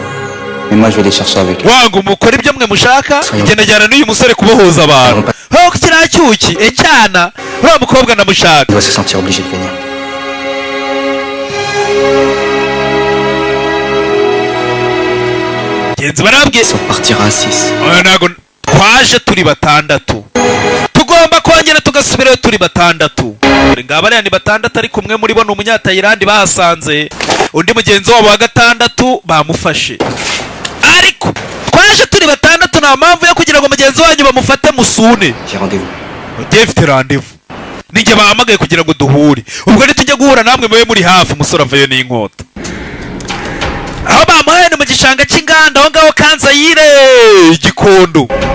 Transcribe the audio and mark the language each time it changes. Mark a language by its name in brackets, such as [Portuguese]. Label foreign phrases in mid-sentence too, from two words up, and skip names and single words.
[French] Mais moi je vais les chercher avec eux. Il doit se sentir obligé de venir. Ils sont partis à 6. [Kinyarwanda] twaje turi batandatu tugomba kongera tugasubirayo turi batandatu ngabariya ni batandatu ariko umwe muri bo ni umunyatayilandi bahasanze undi mugenzi wabo wa gatandatu bamufashe ariko twaje turi batandatu nta mpamvu yo kugira ngo mugenzi wanyu bamufate musune mfite rendez-vous ninjye bahamagaye kugira ngo duhure ubwo nitujya guhura namwe mube muri hafi umusore avayo n'inkota aho bamuhaye ni mu gishanga cy'inganda aho ngaho Kanzayire igikondo